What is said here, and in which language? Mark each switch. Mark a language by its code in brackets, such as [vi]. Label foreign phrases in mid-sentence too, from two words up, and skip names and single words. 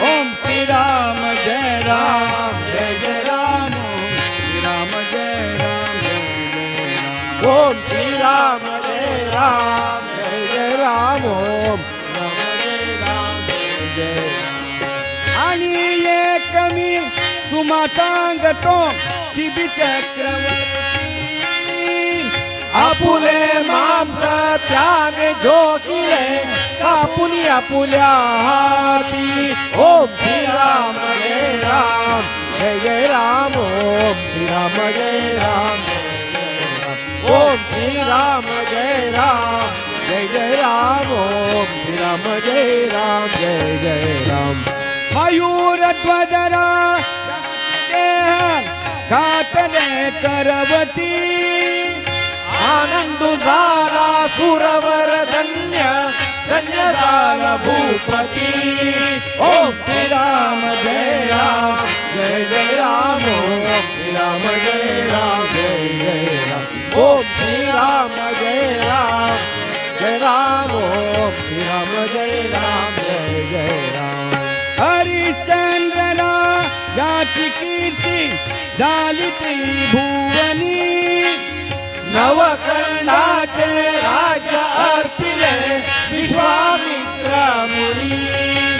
[sa] ओम श्री राम जय राम जय जय राम श्री राम जय राम जय जय राम ओम श्री राम जय राम जय जय राम ओम राम जय राम जय जय राम [mr] आणि एक मी तुम्हा सांगतो शिबी चक्रवर्ती आपुले मांस त्याने झोकिले कापुनी आपुल्या हाती [sa] ओम श्री राम जय राम जय जय राम ओम श्री राम जय राम जय जय राम ओम श्री राम जय राम जय जय राम ओम श्री राम जय राम जय जय राम [mr] मयूर ध्वजरा घातले करवती आनंद झाला सुरवर धन्य धन्य झाला भूपती [sa] ओम श्री राम जय राम जय जय राम ओम श्री राम जय राम जय जय राम ओम श्री राम जय राम जय राम ओम श्री राम जय राम जय जय राम [mr] हरिश्चंद्रला जाती कीर्ती झाली त्रिभुवनी नवकर्णाचे राज्य अर्पिले विश्वामित्र मुनी